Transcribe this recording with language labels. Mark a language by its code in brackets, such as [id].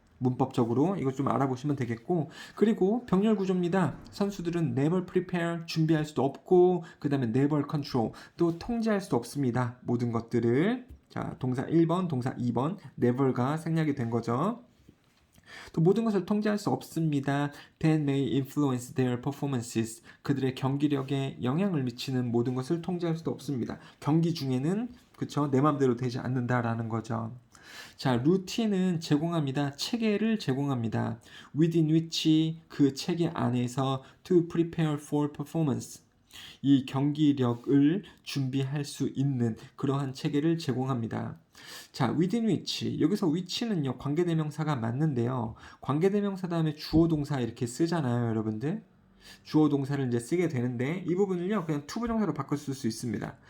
[ko] 문법적으로 이거 좀 알아보시면 되겠고 그리고 병렬 구조입니다. 선수들은 [en] never prepare [ko] 준비할 수도 없고 그 다음에 [en] never control [ko] 또 통제할 수도 없습니다. 모든 것들을 자 동사 1번 동사 2번 never가 생략이 된 거죠. 또 모든 것을 통제할 수 없습니다. [en] That may influence their performances. [ko] 그들의 경기력에 영향을 미치는 모든 것을 통제할 수도 없습니다. 경기 중에는 그쵸 내 맘대로 되지 않는다라는 거죠. 자, 루틴은 제공합니다. 체계를 제공합니다. [en] Within which [ko] 그 체계 안에서 [en] to prepare for performance. [ko] 이 경기력을 준비할 수 있는 그러한 체계를 제공합니다. [en] 자, within which. [ko] 여기서 which는요, 관계대명사가 맞는데요. 관계대명사 다음에 주어 동사 이렇게 쓰잖아요, 여러분들. 주어 동사를 이제 쓰게 되는데 이 부분을요 그냥 투부정사로 바꿔 쓸 수 있습니다.